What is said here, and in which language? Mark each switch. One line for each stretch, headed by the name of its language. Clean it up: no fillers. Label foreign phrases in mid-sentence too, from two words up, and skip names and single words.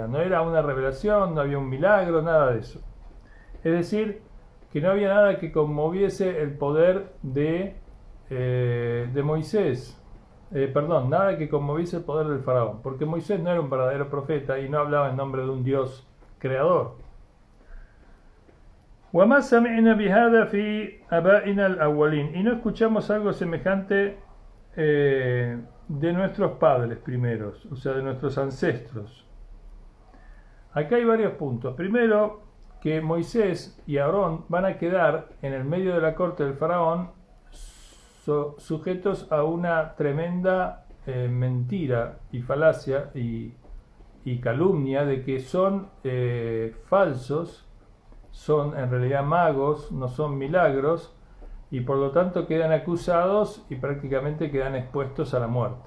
Spanish: No era una revelación, no había un milagro, nada de eso. Es decir, que no había nada que conmoviese el poder de Moisés. Nada que conmoviese el poder del faraón. Porque Moisés no era un verdadero profeta y no hablaba en nombre de un Dios creador.
Arabic: وَمَا سَمِعْنَا بِهَذَا فِي آبَائِنَا الْأَوَّلِينَ,
Spanish: y no escuchamos algo semejante de nuestros padres primeros, o sea, de nuestros ancestros. Acá hay varios puntos. Primero, que Moisés y Aarón van a quedar en el medio de la corte del faraón sujetos a una tremenda mentira y falacia y calumnia de que son falsos, son en realidad magos, no son milagros, y por lo tanto quedan acusados y prácticamente quedan expuestos a la muerte.